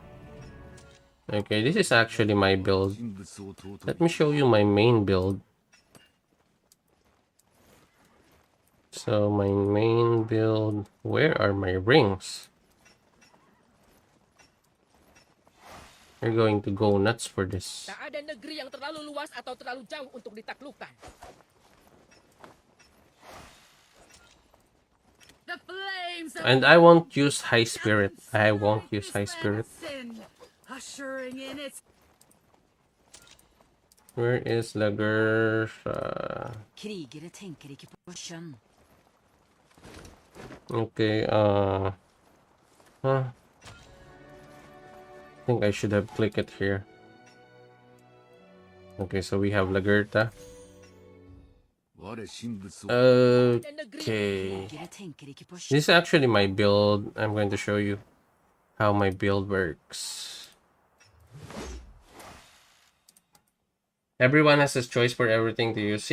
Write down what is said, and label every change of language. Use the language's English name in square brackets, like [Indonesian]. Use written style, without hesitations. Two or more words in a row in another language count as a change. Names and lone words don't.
[English] Okay, this is actually my build. Let me show you my main build. So my main build, where are my rings? You're going to go nuts for this. [Malay] Tak ada negeri yang terlalu luas atau terlalu jauh untuk ditaklukkan. [English] The flames of And I won't use High Spirit. I won't use High Spirit. sin, ushering in its Where is lagertha? [Norwegian] Krigere tänker ikke på kjønn. [English] Okay, I think I should have clicked it here. Okay, so we have lagertha. Okay. [Norwegian] Krigere tenker ikke på kjønn. [English] This is actually my build. I'm going to show you how my build works. Everyone has a choice for everything to use.